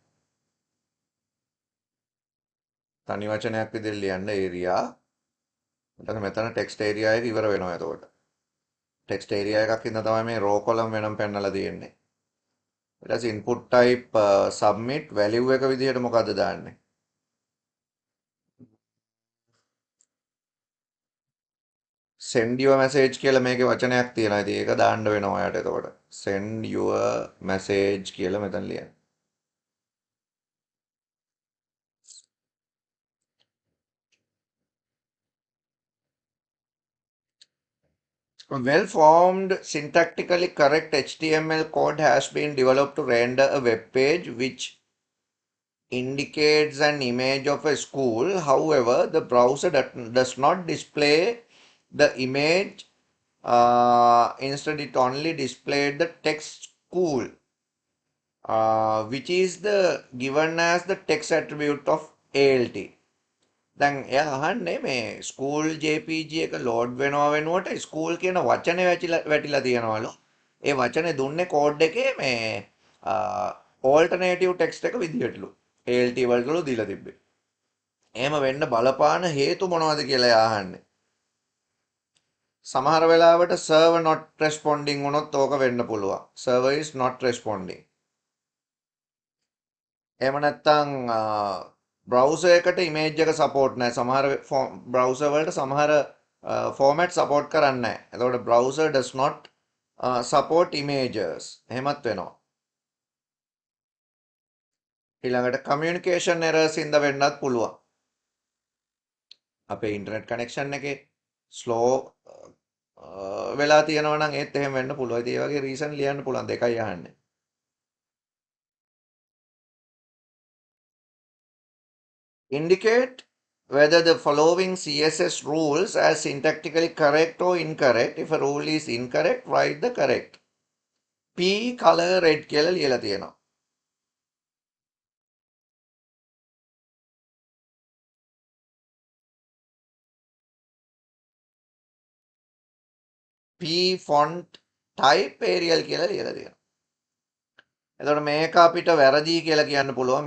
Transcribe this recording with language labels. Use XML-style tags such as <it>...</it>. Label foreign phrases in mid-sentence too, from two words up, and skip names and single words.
<si>තනි වචනයක් විදිහට ලියන්න area. මෙතන</si> <en>text area</en> <si>එක ඉවර වෙනවා එතකොට.</si> <en>text area</en> <si>එකක් ඉඳන් තමයි මේ</si> <en>row column</en> <si>වෙනම පෙන්නලා තියෙන්නේ. ඊට පස්සේ</si> <en>input type submit value</en> <si>එක විදිහට මොකද්ද දාන්නේ?</si> <en>send your message</en> <si>කියලා මේකේ වචනයක් තියෙනවා. ඉතින් ඒක දාන්න වෙනවා ඔයාලට එතකොට.</si> <en>send your message</en> <si>කියලා මෙතන ලියන්න.</si> <en>A well-formed, syntactically correct HTML code has been developed to render a web page which indicates an image of a school. However, the browser does not display the image. Instead, it only displayed the text school, which is the given as the text attribute of ALT.</en> <si>දැන් එයා අහන්නේ මේ</si> <en>school JPG</en> <si>එක ලෝඩ් වෙනවා වෙනුවට ස්කූල් කියන වචනේ වැටිලා තියෙනවලු. ඒ වචනේ දුන්නේ කෝඩ් එකේ මේ</si> <en>alternative text</en> <si>එක විදිහටලු. ALT වලටලු දීලා තිබ්බේ. එහෙම වෙන්න බලපාන හේතු මොනවද කියලා එයා අහන්නේ. සමහර වෙලාවට</si> <en>server not responding</en> <si>වුණොත් ඕක වෙන්න පුළුවන්.</si> <en>server is not responding.</en> <si>එහෙම නැත්නම් browser එකට image එක support නැහැ. සමහර browser වලට සමහර format support කරන්නේ නැහැ.</si> <en>එතකොට browser does not support images.</en> <si>එහෙමත් වෙනවා. ඊළඟට</si> <en>communication errors</en> <si>ඉඳ වෙන්නත් පුළුවන්. අපේ</si> <en>internet connection</en> <si>එකේ ස්ලෝ වෙලා තියෙනවා නම් ඒත් එහෙම වෙන්න පුළුවන්. ඉතින් ඒ වගේ රීසන් ලියන්න පුළුවන් දෙකයි අහන්නේ.</si> <en>Indicate whether the following CSS rules are syntactically correct or incorrect. If a rule is incorrect, write the correct. P color red</en> <si>කියලා ලියලා තියෙනවා.</si> <en>P font type Arial</en> <si>කියලා ලියලා තියෙනවා. එතකොට මේක අපිට වැරදි කියලා කියන්න පුළුවන්.</si>